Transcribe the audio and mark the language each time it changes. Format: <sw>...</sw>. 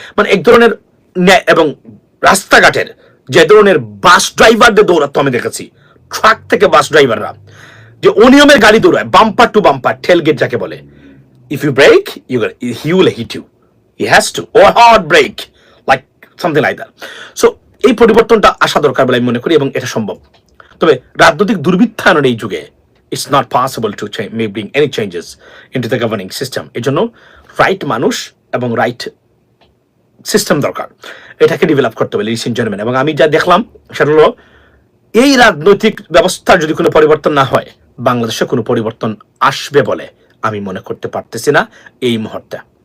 <bn>মানে এক ধরনের এবং রাস্তাঘাটের যে ধরনের বাস ড্রাইভারদের দৌড়াতো আমি দেখেছি, ট্রাক থেকে বাস ড্রাইভাররা যে অনিয়মের গাড়ি দৌড়ায়, বাম্পার টু বাম্পার, টেলগেট যাকে বলে।</bn> <en>If you brake, he will hit you, he has to, or hard brake, like something like that.</en> <bn>So এই পরিবর্তনটা আসা দরকার বলে আমি মনে করি, এবং এটা সম্ভব। তবে রাজনৈতিক দুর্বৃত্তায়নের এই যুগে</bn> <en>it's not possible to bring any changes into the governing system.</en> <bn>এর জন্য রাইট মানুষ এবং রাইট সিস্টেম দরকার, এটাকে ডেভেলপ করতে হবে, লিডস এন্ড জেন্টলম্যান। এবং আমি যা দেখলাম সেটা হলো, এই রাজনৈতিক ব্যবস্থার যদি কোনো পরিবর্তন না হয়, বাংলাদেশে কোনো পরিবর্তন আসবে বলে আমি মনে করতে পারতেছি না এই মুহূর্তে।</bn>